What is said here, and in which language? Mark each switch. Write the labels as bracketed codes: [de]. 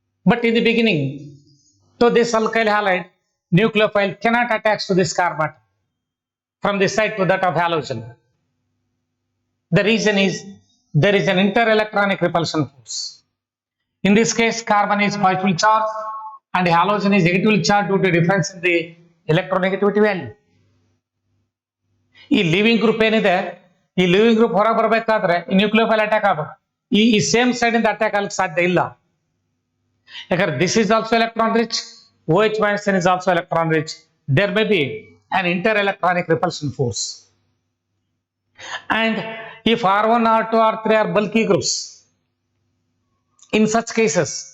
[en] But in the beginning, to this alkyl halide, nucleophile cannot attach to this carbon from this side to that of halogen. The reason is there is an interelectronic repulsion force. In this case, carbon is positively charged and halogen is negatively charged due to difference in the electronegativity value. [kn] ಈ living group ಏನಿದೆ, ಈ living group ಹೊರ ಬರಬೇಕಾದ್ರೆ ಈ nucleophile attack ಆಗಬೇಕು. ಈ same side ಇಂದ attack ಆಗಲಿಕ್ಕೆ ಸಾಧ್ಯ ಇಲ್ಲ. ಯಾಕಂದ್ರೆ [en] This is also electron rich, OH minus is also electron rich. There may be an interelectronic repulsion force. And if R1, R2, R3 are bulky groups, in such cases,